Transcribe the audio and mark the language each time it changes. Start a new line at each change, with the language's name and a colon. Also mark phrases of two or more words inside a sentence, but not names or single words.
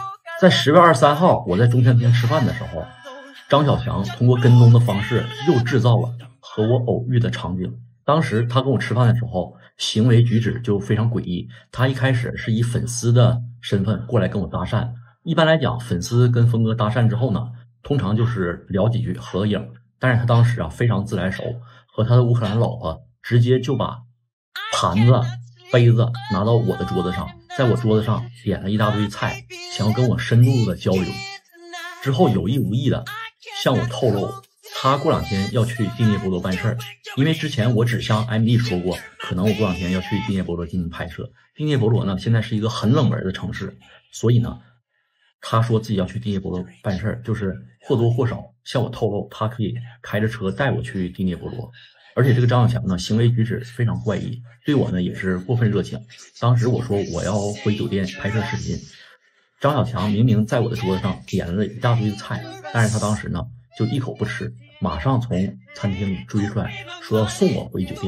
Chinese: 在10月23號，我在中餐廳吃飯的時候，張小強通過跟蹤的方式又製造了和我偶遇的場景。當時他跟我吃飯的時候，行為舉止就非常詭異。他一開始是以粉絲的身份過來跟我搭訕。一般來講，粉絲跟峰哥搭訕之後呢，通常就是聊幾句合影。但是他當時啊非常自來熟，和他的烏克蘭老婆直接就把盤子、杯子拿到我的桌子上，在我桌子上點了一大堆菜，想要跟我深度的交流。之後有意無意的向我透露，他過2天要去第聂伯羅辦事兒。因為之前我只向艾米麗說過，可能我過2天要去第聂伯羅進行拍攝。第聂伯羅呢，現在是一個很冷门的城市，所以呢，他說自己要去第聂伯罗辦事兒，就是或多或少向我透露，他可以開着車帶我去第聂伯羅。而且這個張小強呢，行為舉止非常怪異，對我呢也是過分熱情。當時我說我要回酒店拍攝視頻，張小強明明在我的桌子上點了一大堆的菜，但是他當时呢就一口不吃，馬上從餐廳裡追出來，說要送我回酒店。